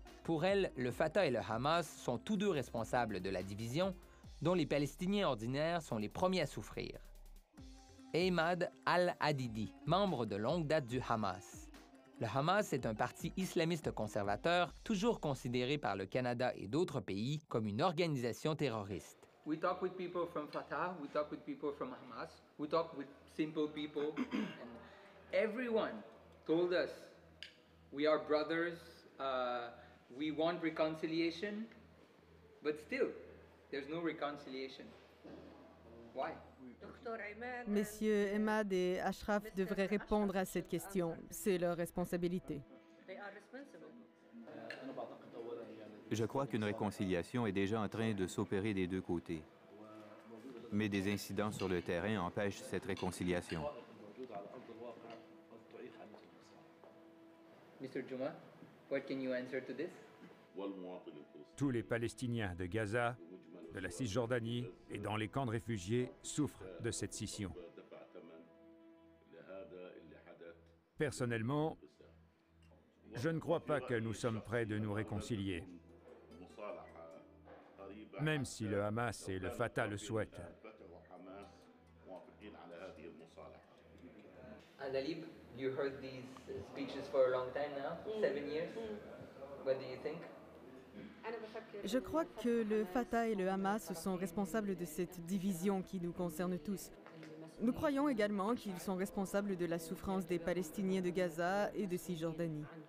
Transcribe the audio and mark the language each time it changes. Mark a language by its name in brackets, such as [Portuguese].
[French] Pour elle, le Fatah et le Hamas sont tous deux responsables de la division, dont les Palestiniens ordinaires sont les premiers à souffrir. Emad al-Hadidi, membre de longue date du Hamas. Le Hamas est un parti islamiste conservateur, toujours considéré par le Canada et d'autres pays comme une organisation terroriste. [English] We talk with people from Fatah, we talk with people from Hamas, we talk with simple people, and everyone told us we are brothers, we want reconciliation, but still, there's no reconciliation. Why? [French] Messieurs Emad et Ashraf devraient répondre à cette question. C'est leur responsabilité. Je crois qu'une réconciliation est déjà en train de s'opérer des deux côtés. Mais des incidents sur le terrain empêchent cette réconciliation. [English] Mr. Juma, what can you answer to this? [French] Tous les Palestiniens de Gaza, de la Cisjordanie et dans les camps de réfugiés souffrent de cette scission. Personnellement, je ne crois pas que nous sommes prêts de nous réconcilier, même si le Hamas et le Fatah le souhaitent. [English] Andalib, you heard these speeches for a long time now, 7 years. What do you think? [French] Je crois que le Fatah et le Hamas sont responsables de cette division qui nous concerne tous. Nous croyons également qu'ils sont responsables de la souffrance des Palestiniens de Gaza et de Cisjordanie.